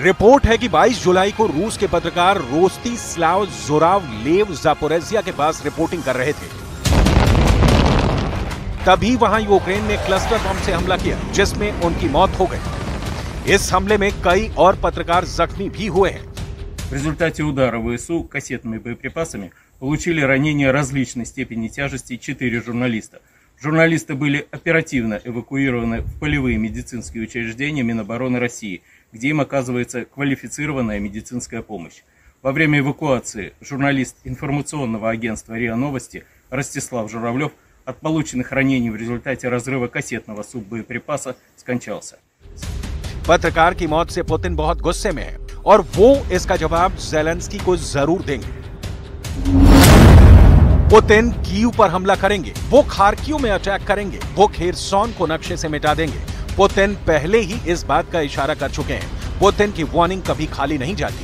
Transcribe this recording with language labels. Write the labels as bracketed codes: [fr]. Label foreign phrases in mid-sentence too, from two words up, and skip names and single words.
[hi] रिपोर्ट है कि 22 जुलाई को रूस के पत्रकार रोस्तिस्लाव ज़ुरावलेव ज़ैपोरिज़िया के पास रिपोर्टिंग कर रहे थे। तभी वहां यूक्रेन ने क्लस्टर बम से हमला किया, जिसमें उनकी मौत हो गई। इस हमले में कई और पत्रकार जख्मी भी हुए हैं। [ru] В результате удара ВСУ кассетными боеприпасами получили ранения различной степени тяжести 4 журналиста. Журналисты были оперативно эвакуированы в полевые медицинские учреждения Минобороны России, где им оказывается квалифицированная медицинская помощь. Во время эвакуации журналист информационного агентства РИА Новости Ростислав Журавлев от полученных ранений в результате разрыва кассетного суббоеприпаса скончался. [hi] पत्रकार की मौत से पुतिन बहुत गुस्से में है और वो इसका जवाब ज़ेलेंस्की को जरूर देंगे। पुतिन कीव पर हमला करेंगे, वो खार्किव में अटैक करेंगे, वो खेरसॉन को नक्शे से मिटा देंगे। पुतिन पहले ही इस बात का इशारा कर चुके हैं। पुतिन की वार्निंग कभी खाली नहीं जाती।